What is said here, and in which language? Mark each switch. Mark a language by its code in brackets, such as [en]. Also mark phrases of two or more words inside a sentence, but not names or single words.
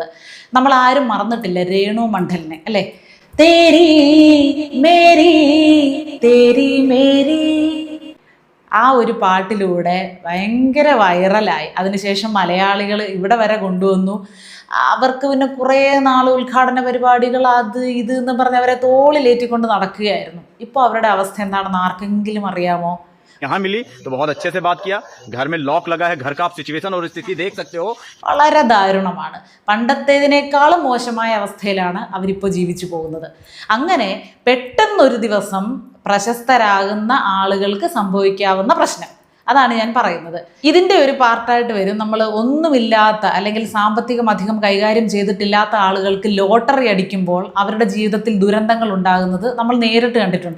[ml] നമ്മൾ ആരും മറന്നിട്ടില്ല രേണു മണ്ഡലിനെ, അല്ലേ? [hi] तेरी मेरी तेरी मेरी, [ml] ആ ഒരു പാട്ടിലൂടെ ഭയങ്കര വൈറലായി. അതിനുശേഷം മലയാളികൾ ഇവിടെ വരെ കൊണ്ടുവന്നു. അവർക്ക് പിന്നെ കുറേ നാൾ ഉദ്ഘാടന പരിപാടികൾ, അത് ഇത് എന്ന് പറഞ്ഞ് അവരെ തോളിലേറ്റിക്കൊണ്ട് നടക്കുകയായിരുന്നു. ഇപ്പോൾ അവരുടെ അവസ്ഥ എന്താണെന്ന് ആർക്കെങ്കിലും അറിയാമോ? [hi] यहाँ मिली तो बहुत अच्छे से बात किया. घर में लॉक लगा है, घर का आप सिचुएशन और स्थिति देख सकते हो. [ml] വളരെ ദാരുണമാണ്. പണ്ടത്തേതിനേക്കാളും മോശമായ അവസ്ഥയിലാണ് അവരിപ്പോൾ ജീവിച്ചു പോകുന്നത്. അങ്ങനെ പെട്ടെന്നൊരു ദിവസം പ്രശസ്തരാകുന്ന ആളുകൾക്ക് സംഭവിക്കാവുന്ന പ്രശ്നം, അതാണ് ഞാൻ പറയുന്നത്. ഇതിൻ്റെ ഒരു പാർട്ടായിട്ട് വരും നമ്മൾ ഒന്നുമില്ലാത്ത, അല്ലെങ്കിൽ സാമ്പത്തികം അധികം കൈകാര്യം ചെയ്തിട്ടില്ലാത്ത ആളുകൾക്ക് ലോട്ടറി അടിക്കുമ്പോൾ അവരുടെ ജീവിതത്തിൽ ദുരന്തങ്ങൾ ഉണ്ടാകുന്നത് നമ്മൾ നേരിട്ട് കണ്ടിട്ടുണ്ട്.